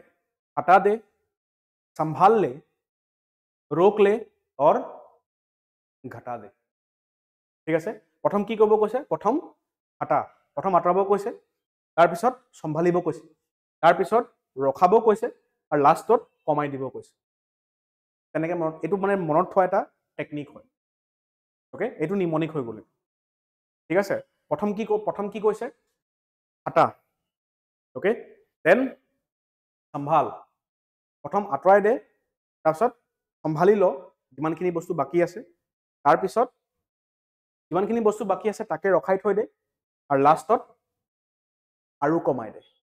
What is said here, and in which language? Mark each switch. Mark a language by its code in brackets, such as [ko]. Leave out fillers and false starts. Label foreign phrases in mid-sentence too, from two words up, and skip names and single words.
[hi] हटा दे संभाल ले रोक ले और घटा दे [as] ঠিক আছে প্ৰথম কি কৰিব কৈছে প্ৰথম আঁতৰাব কৈছে তাৰপিছত চম্ভালিব কৈছে তাৰপিছত ৰখাব কৈছে আৰু লাষ্টত কমাই দিব কৈছে তেনেকৈ এইটো মানে মনত থোৱা এটা টেকনিক হয় ওকে এইটো নিমনিক হৈ গ'ল ঠিক আছে প্ৰথম কি কৈছে আটা [en] okay then [as] সম্ভাল প্ৰথম আঁতৰাই দে, তাৰপিছত সম্ভালি ল যিমানখিনি বস্তু বাকী আছে, তাৰপিছত যিমানখিনি বস্তু বাকী আছে তাকে ৰখাই থৈ দে, আৰু লাষ্টত আৰু কমাই দে।